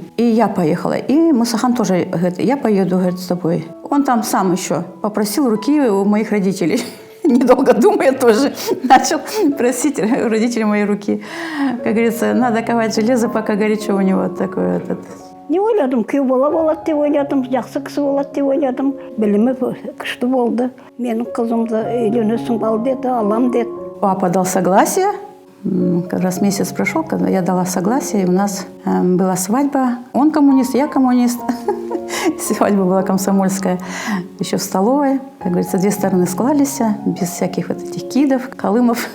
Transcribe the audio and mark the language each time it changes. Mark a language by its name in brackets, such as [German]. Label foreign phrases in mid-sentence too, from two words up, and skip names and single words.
[Russian] И я поехала. И Мусахан тоже говорит, я поеду, говорит, с тобой. Он там сам еще попросил руки у моих родителей. Недолго думая тоже начал просить родителей мои руки. Как говорится, надо ковать железо, пока горячо у него такое. [Kazakh] Не ойладым, күйеу бала болады деп ойладым, жақсы кісі болады деп ойладым. Білімі күшті болды. Менің қызымды үйленесің бал деді, алам деді. [Russian] Папа дал согласие. Как раз месяц прошел, когда я дала согласие, и у нас была свадьба. Он коммунист, я коммунист. Свадьба была комсомольская, еще в столовой. Как говорится, две стороны склались, без всяких вот этих кидов, колымов.